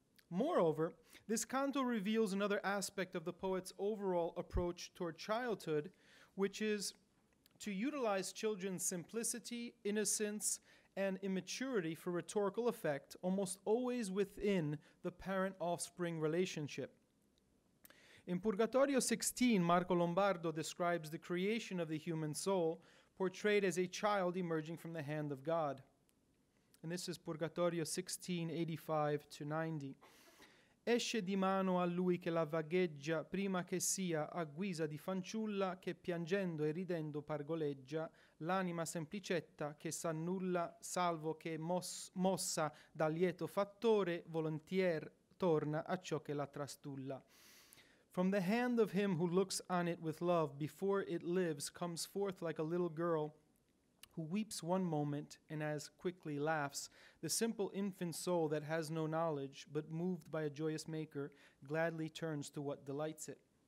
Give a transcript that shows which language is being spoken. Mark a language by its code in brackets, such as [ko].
[en] Moreover, this canto reveals another aspect of the poet's overall approach toward childhood, which is to utilize children's simplicity, innocence, and immaturity for rhetorical effect, almost always within the parent-offspring relationship. In Purgatorio 16, Marco Lombardo describes the creation of the human soul, portrayed as a child emerging from the hand of God. And this is Purgatorio 16, 85 to 90. [it] Esce di mano a lui che la vagheggia, prima che sia a guisa di fanciulla, che piangendo e ridendo pargoleggia, l'anima semplicetta che s'annulla, salvo che mossa dal lieto fattore, volontier torna a ciò che la trastulla. [en] From the hand of him who looks on it with love, before it lives, comes forth like a little girl, who weeps one moment and as quickly laughs, the simple infant soul that has no knowledge, but moved by a joyous maker, gladly turns to what delights it.